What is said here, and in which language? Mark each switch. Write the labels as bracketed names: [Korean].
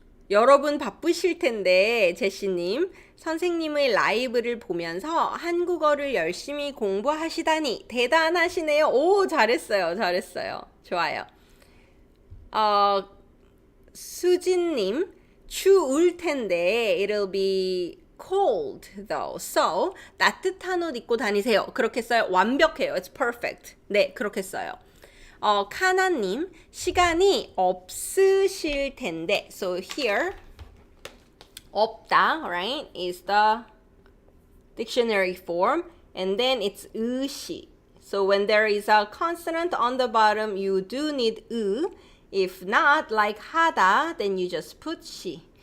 [Korean] 여러분 바쁘실 텐데, 제시님, 선생님의 라이브를 보면서 한국어를 열심히 공부하시다니 대단하시네요. 오, 잘했어요. 잘했어요. 좋아요. 수진님, 추울 텐데, [English] it'll be cold though. [Korean] So, 따뜻한 옷 입고 다니세요. 그렇게 써요. 완벽해요. [English] It's perfect. [Korean] 네, 그렇게 써요. 카나님, 시간이 없으실 텐데. [English] So here, 없다, right, is the dictionary form. And then it's 의시. So when there is a consonant on the bottom, you do need 의. If not, like 하다, then you just put 시.